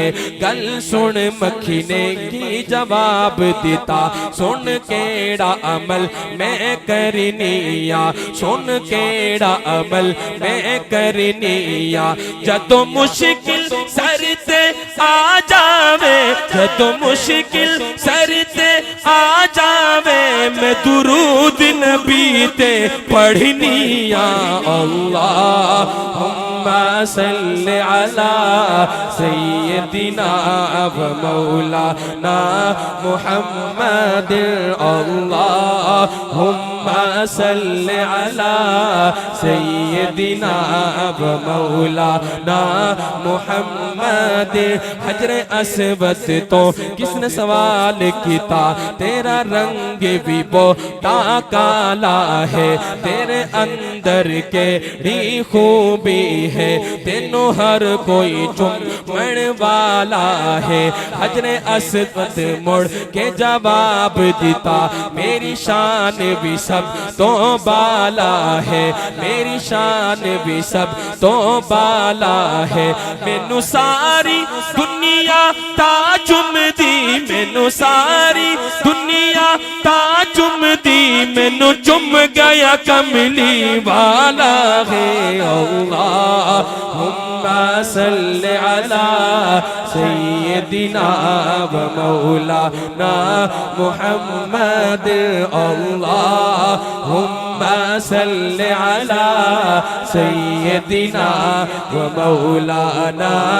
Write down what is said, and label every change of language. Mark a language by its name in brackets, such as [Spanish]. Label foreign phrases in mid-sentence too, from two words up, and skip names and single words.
[Punjabi] گل سن مکھی نے کی جواب دتا، سن کیہڑا عمل میں کرنیاں، سن کیہڑا عمل میں کرنیاں. جدوں مشکل سر تے آ جاوے، جدوں مشکل سر تے آ جاوے، میں درود نبی تے پڑھنیاں. [Arabic] اللهم صل على سيدنا ومولانا محمد. اللهم صل على سيدنا ومولانا محمد. [Punjabi] حجر اسود تو کسنے سوال کیا، تیرا رنگ بھی بوہتا کالا ہے، تیرے اندر کیہڑی خوبی ہے، تینوں ہر کوئی چمن والا ہے. حجر اسود مڑ کے جواب دتا، میری شان بھی سب تو بالا ہے، میری شان بھی سب تو بالا ہے. مینوں ساری دنیا تا چمدی، مینوں مینوں ساری دنیا تا چمدی مینوں چم گیا کملی والا ہے. [Arabic] اللهم صل على سيدنا ومولانا محمد. اللهم صل على سيدنا ومولانا